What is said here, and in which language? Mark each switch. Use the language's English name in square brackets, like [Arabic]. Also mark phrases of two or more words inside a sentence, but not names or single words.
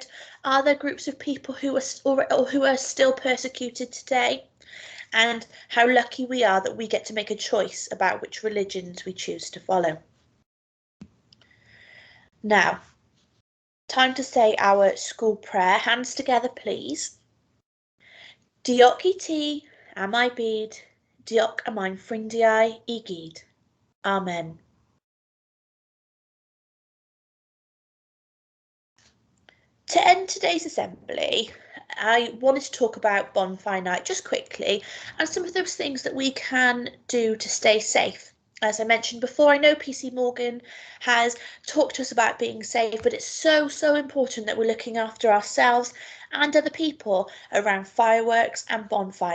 [English] Are there groups of people who are still persecuted today? And how lucky we are that we get to make a choice about which religions we choose to follow. Now, time to say our school prayer. Hands together, please. [Welsh] Diolch I ti am I byd, diolch am ein ffrindiau I gyd. [English] Amen. To end today's assembly, I wanted to talk about Bonfire Night just quickly and some of those things that we can do to stay safe. As I mentioned before, I know PC Morgan has talked to us about being safe, but it's so important that we're looking after ourselves and other people around fireworks and bonfires.